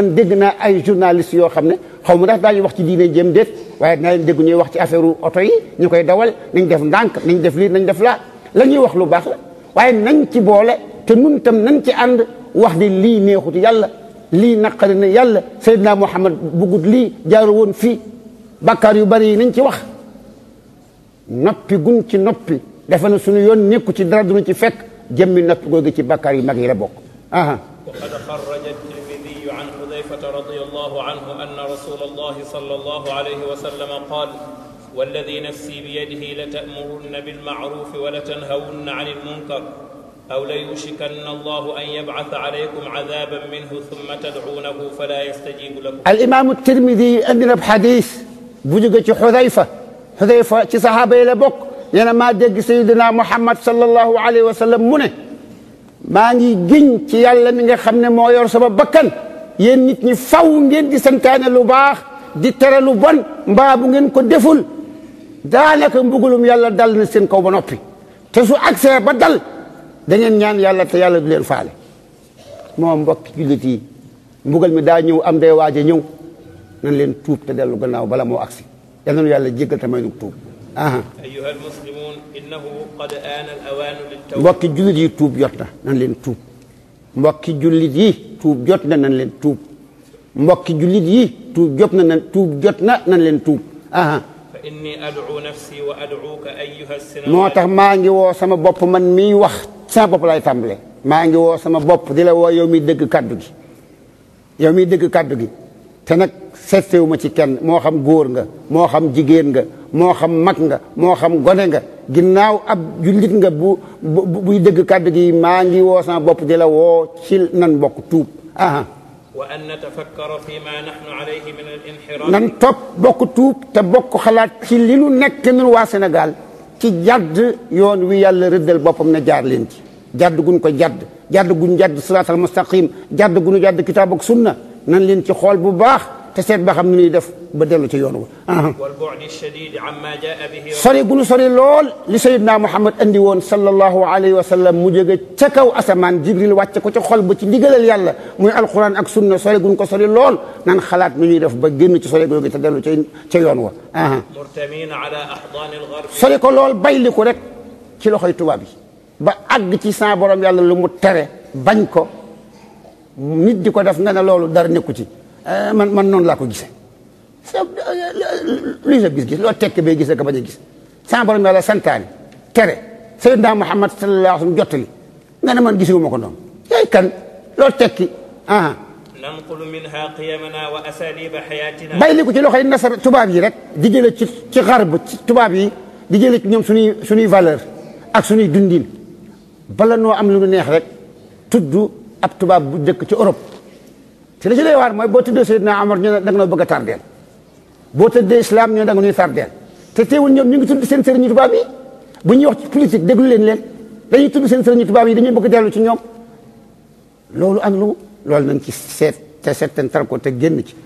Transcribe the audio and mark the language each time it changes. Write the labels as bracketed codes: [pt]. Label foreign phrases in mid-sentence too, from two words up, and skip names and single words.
[wo] dégg naa ay journalistes yoo xam ne xaw ma ndax daañu wax ci diine jéem déet waaye dinaa leen dégg ñuy wax ci affaire oto yi ñu koy dawal nañ def ndànk nañ def lii nañ def laa la ñuy wax lu baax la waaye nañ ci boole te nun tam nañ ci ànd wax ni lii neexut yàlla lii naqari na yàlla Seydina Muhammad bugut lii jaaru woon fii bakkaar yu bari yi nañ ci wax noppi gun ci noppi defe na suñu yoon nekku ci dara duñu ci fekk jëmmi noppi googu ci bakkaar yu mag yi la bokk aha [ar] وقد خرج الترمذي عن حذيفة رضي الله عنه أن رسول الله صلى الله عليه وسلم قال والذي نفسي بيده لتأمرن بالمعروف ولتنهون عن المنكر أو ليوشكن الله أن يبعث عليكم عذابا منه ثم تدعونه فلا يستجيب لكم. الإمام الترمذي عندنا بحديث بوجه حذيفة [wo] ci saxaaba yi la bokk yéen maa dégg Seydina Muhammad [ar] صلى الله عليه وسلم [wo] mu ne maa ngi giñ ci yàlla mi nga xam ne moo yor sama bakkan yéen nit ñi faw ngeen di santaane lu baax di tere lu bon mbaa bu ngeen ko deful daanaka mbugulum yàlla dal na seen kaw ba noppi te su agsee ba dal da ngeen ñaan yàlla te yàlla du leen faale moom mbokki jullit yi mbugal mi daa ñëw am day waaje ñëw nañ leen tuub te dellu gannaaw bala moo agsi yal na nu yàlla jéggal te may nu tuub [ar] أيها المسلمون إنه قد آن الأوان للتوبة. [wo] mbokki jullit yi tuub jot na nañ leen tuub mbokki jullit yi tuub jot na nañ leen tuub mbokki jullit yi tuub jot na tuub jot na nañ leen tuub [ar] فإني أدعو نفسي وأدعوك أيها السنوات. [wo] moo tax maa ngi woo sama bopp man miy wax sama bopp lay tàmbalee maa ngi woo sama bopp di la woo yow miy dégg kaddu gi yow miy dégg kaddu gi te nag seetsewu ma ci kenn moo xam góor nga moo xam jigéen nga moo xam mag nga moo xam gone nga ginnaaw ab jullit nga buy dégg kàddu gi maa ngi woo sama bopp di la woo ci nan bokk tuub [ar] وأن نتفكر فيما نحن عليه من الانحراف. [wo] nan topp bokk tuub te bokk xalaat ci li nu nekk nun waa Sénégal ci jadd yoon wi yàlla rëddal boppam ne jaar leen ci jadd guñ ko jadd guñ jadd [ar] الصراط المستقيم [wo] jadd guñu jadd kitaab ak sunna nan leen ci xool bu baax te seet ba xam ni ñuy def ba dellu ci yoon wa [ar] والبعد الشديد عما جاء به. [wo] sori gu nu sori lool li Seydina Muhammad andi woon [ar] صلى الله عليه وسلم [wo] mu jóge ca kaw asamaan Jibril wàcce ko ci xol ba ci ndigalal yàlla muy alquran ak sunna sori gu nu ko sori lool nan xalaat nu ñuy def ba génn ci sori googu te dellu ca yoon wa. [ar] مرتمين على أحضان الغرب. [wo] sori ko lool bayli ko rek ci loxoy tubaab yi ba àgg ci sa borom yàlla lu mu tere bañ ko nit di ko def nga ne loolu dara nekku ci. man noonu laa ko gisee luy sa gis-gis loo tekk bay gisee ka bañ a gis sama borom yàlla santaane tere Seydina Muhammad [ar] صلى الله عليه وسلم [wo] jottali nga ne man gisewuma ko noonu yaay kan loo tekki [ar] ننقل منها قيمنا وأساليب حياتنا. [wo] bàyyi ko ci loxoy nasar tubaab yi rek di jële ci xarb ci tubaab yi di jële ci ñoom suñuy valeur ak suñuy dundin bala noo am lu neex rek tudd ab tubaab bu dëkk ci Europe te la ci lay waar mooy boo tuddee Seydina Omar ñu ne da nga noo bëgg a tardeel boo tuddee islam ñu ne da nga nuy tardeel te teewul ñoom ñu ngi tudd seen sëriñu tubaab yi bu ñuy wax ci politique déglu leen dañuy tudd seen sëriñu tubaab yi dañuy bëgg dellu ci ñoom loolu ak lu loolu nañ ci seet te seetantal ko te génn ci